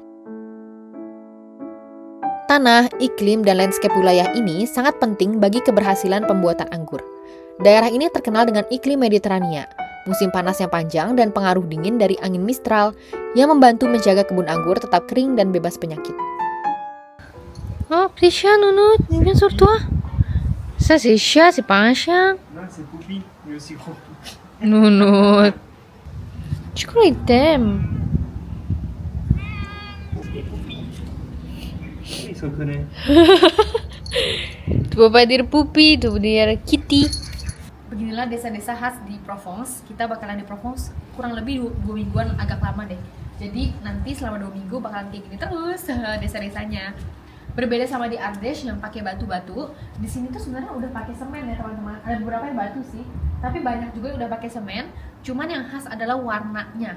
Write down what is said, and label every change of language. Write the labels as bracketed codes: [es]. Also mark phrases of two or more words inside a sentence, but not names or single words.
[id] Tanah, iklim, dan landscape wilayah ini sangat penting bagi keberhasilan pembuatan anggur. Daerah ini terkenal dengan iklim Mediterania, musim panas yang panjang, dan pengaruh dingin dari angin mistral yang membantu menjaga kebun anggur tetap kering dan bebas penyakit. [fr] Oh, petit chat, Nounou, viens sur toi. Ça, c'est chat, c'est pas un chien. Non, c'est Poupie, mais aussi gros. Nounou. Je crois qu'il t'aime. Il se reconnaît. Tu peux pas dire Poupi, tu peux dire Kitty. [id] Beginilah desa-desa khas di Provence. Kita bakalan di Provence kurang lebih 2 mingguan, agak lama deh. Jadi nanti selama 2 minggu bakalan kayak gini terus desa-desanya. Berbeda sama di Ardèche yang pakai batu-batu, di sini tuh sebenarnya udah pakai semen ya teman-teman. Ada beberapa yang batu sih, tapi banyak juga yang udah pakai semen. Cuman yang khas adalah warnanya.